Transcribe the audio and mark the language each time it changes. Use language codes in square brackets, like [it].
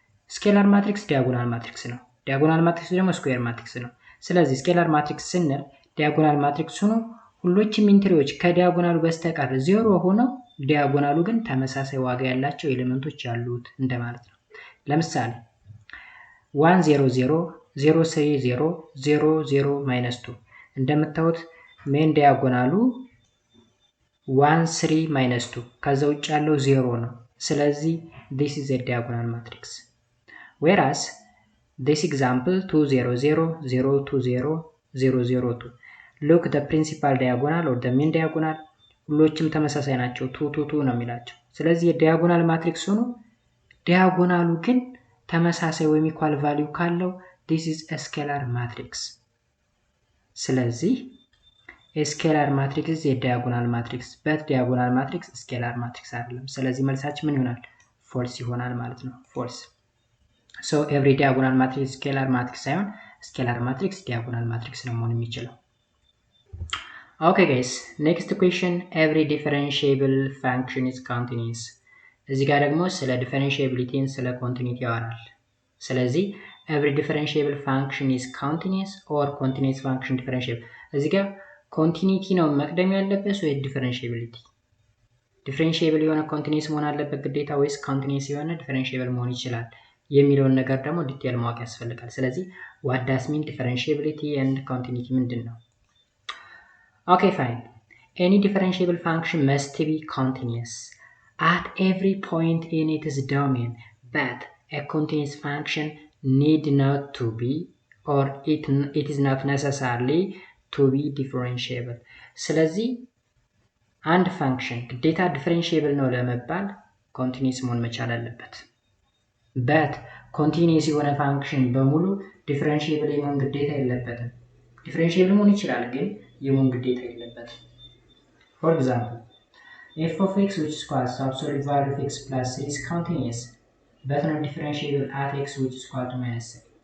[am] ስኬላር ማትሪክስ ዲያጎናል ማትሪክስ ነው። ዲያጎናል ማትሪክስ ደግሞ ስኩዌር ማትሪክስ ነው። ስለዚህ ስኬላር ማትሪክስ ስንል ዲያጎናል ማትሪክስ ሆኖ ሁሉም ኢንትሪዎች ከዲያጎናሉ በስተቀር ዜሮ ሆነው ዲያጎናሉ ግን ተመሳሳይ ዋጋ ያላቸው ኤሌመንቶች ያሉት እንደማለት ነው። ለምሳሌ 1 0 0 0 3 0 0 0 -2 እንደምታዩት ሜን ዲያጎናሉ 1 3 -2 ከዛ ውጭ ያለው 0 ነው። ስለዚህ [en] this is a diagonal matrix. Whereas this example 2 0 0 0 2 0 0 0 2 look the principal diagonal or the mean diagonal [am] ሁሉም ተመሳሳይ ናቸው 2 2 2 ነው የሚላቸው። ስለዚህ የዲያጎናል ማትሪክስ ሆኖ ዲያጎናሉ ግን ተመሳሳይ ወይም ኢኳል ቫልዩ ካለው [en] this is a scalar matrix. [am] ስለዚህ [en] a scalar matrix is a diagonal matrix but diagonal matrix scalar matrix [am] አይደለም። ስለዚህ መልሳችን ምን ይሆናል? false ይሆናል ማለት ነው። false. [en] so every diagonal matrix is scalar matrix [am] ሳይሆን [en] scalar matrix diagonal matrix [am] ነው መሆን የሚችለው። [en] Okay guys, next question, every differentiable function is continuous. [am] እዚህ ጋር ደግሞ ስለ differentiability ስለ continuity ያወራል። ስለዚህ [en] every differentiable function is continuous or continuous function differentiable. [am] እዚህ ጋር continuity ነው መቅደም ያለበት ወይ differentiability? differentiable የሆነ continuous መሆን አለበት ግዴታ ወይስ continuous የሆነ differentiable መሆን ይችላል የሚለውን ነገር ደግሞ ዲቴል ማወቅ ያስፈልጋል። ስለዚህ [en] what does mean differentiability and continuity [am] ምንድነው? [en] Okay, fine. Any differentiable function must be continuous at every point in its domain, but a continuous function need not to be or it is not necessarily to be differentiable. [am] ስለዚህ አንድ ፋንክሽን ግዴታ differentiable ነው ለመባል continuous መሆን መቻል አለበት። but ኮንቲኒየስ የሆነ ፋንክሽን በሙሉ ዲፈረንሺየብል የመሆን ግዴታ የለበትም። [en] ዲፈረንሺየብል መሆን ይችላል ግን የመሆን ግዴታ የለበትም። For example, f of x which is equal to absolute value of x plus 3 is continuous but not differentiable at x which is equal to minus 3.